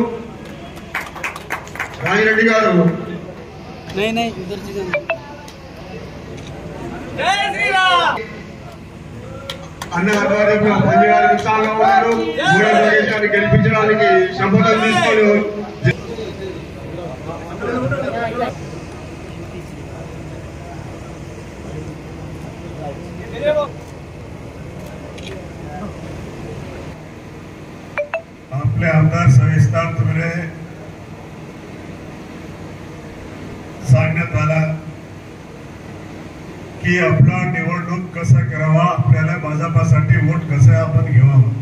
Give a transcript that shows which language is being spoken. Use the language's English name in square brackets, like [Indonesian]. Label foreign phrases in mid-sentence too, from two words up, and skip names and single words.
[Telugu] రాజిరెడ్డి గారు అన్న ఆధ్వర్యంలో పనిచేయాలని ఉత్సాహంగా ఉన్నారు. గులాం నాగేష్ గారిని గెలిపించడానికి శపథం తీసుకొని [Marathi] आपले आमदार सविस्तर तुम्ही सांगण्यात आला की आपला निवडणूक कसा करावा, आपल्याला भाजपासाठी वोट कसे आपण घ्यावा.